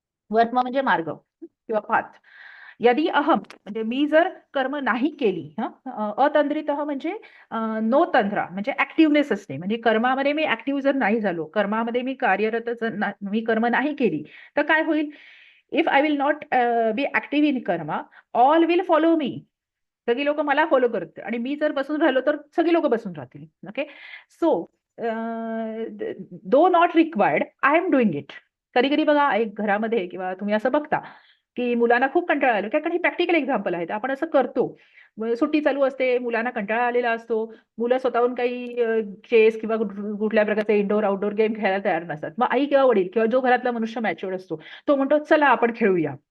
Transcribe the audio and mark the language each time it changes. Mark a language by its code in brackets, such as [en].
[mr] वर्त्म म्हणजे मार्ग किंवा पाथ. यदि अहम म्हणजे मी जर कर्म नाही केली, अतंद्रित म्हणजे नो तंद्रा म्हणजे ऍक्टिव्हनेस असते, म्हणजे कर्मामध्ये मी ऍक्टिव्ह जर नाही झालो, कर्मामध्ये मी कार्यरत जर मी कर्म नाही केली, तर काय होईल? [en] If I will not be active in karma, all will follow me. [mr] सगळी लोक मला फॉलो करते, आणि मी जर बसून राहिलो तर सगळी लोक बसून राहतील. [en] Okay, so though not required I am doing it. [mr] कधी कधी बघा, एक घरामध्ये किंवा तुम्ही असं बघता की मुलांना खूप कंटाळा आलो, कारण ही प्रॅक्टिकल एक्झाम्पल आहेत, आपण असं करतो. सुट्टी चालू असते, मुलांना कंटाळा आलेला असतो, मुलं स्वतःहून काही चेस किंवा कुठल्या प्रकारचे इंडोर आउटडोर गेम खेळायला तयार नसतात. मग आई किंवा वडील किंवा जो घरातला मनुष्य मॅच्युअर्ड असतो, तो म्हणतो चला आपण खेळूया.